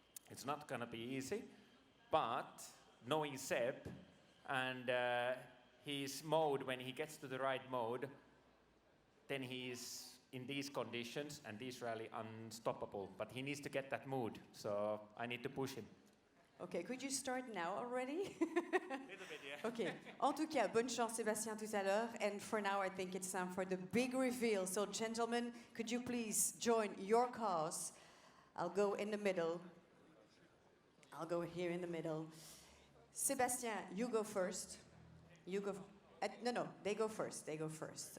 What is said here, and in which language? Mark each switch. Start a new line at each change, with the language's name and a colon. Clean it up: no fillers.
English: It's not gonna be easy, but knowing Seb and his mode, when he gets to the right mode, then he is in these conditions and this rally unstoppable. But he needs to get that mood, so I need to push him. Okay, could you start now already? Little bit, yeah. Okay.
French: En tout cas, bonne chance Sébastien tout à l'heure.
English: And for now, I think it's time for the big reveal. So, gentlemen, could you please join your cars? I'll go in the middle. I'll go here in the middle. Sébastien, you go first. You go. No, they go first. They go first.